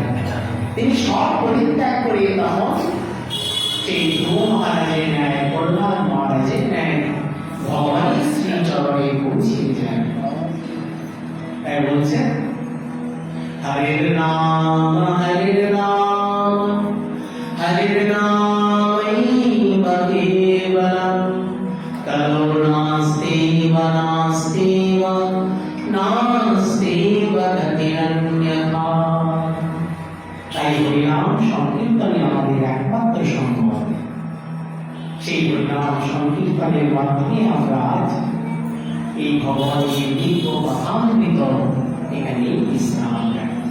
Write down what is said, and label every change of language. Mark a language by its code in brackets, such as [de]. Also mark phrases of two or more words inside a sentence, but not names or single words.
[bn] তিনি সব পরিত্যাগ করে তখন সেই ধ্রুব মহারাজের ন্যায়, প্রহ্লাদ মহারাজের ন্যায় ভগবানের শ্রীচরণে পৌঁছিয়ে যায়। তাই বলছে, [sa] হরির নাম হরির নাম হরির নামৈব কেবলম করুণাস্তেব নাস্তেব নাস্তেব গতিরন্যথা। [bn] তাই হরিনাম সংকীর্তনে আমাদের একমাত্র সম্ভব। সেই হরিনাম সংকীর্তনের মাধ্যমে আমরা আজ এই ভগবানের দিব্য কথামৃত এখানে বিশ্রাম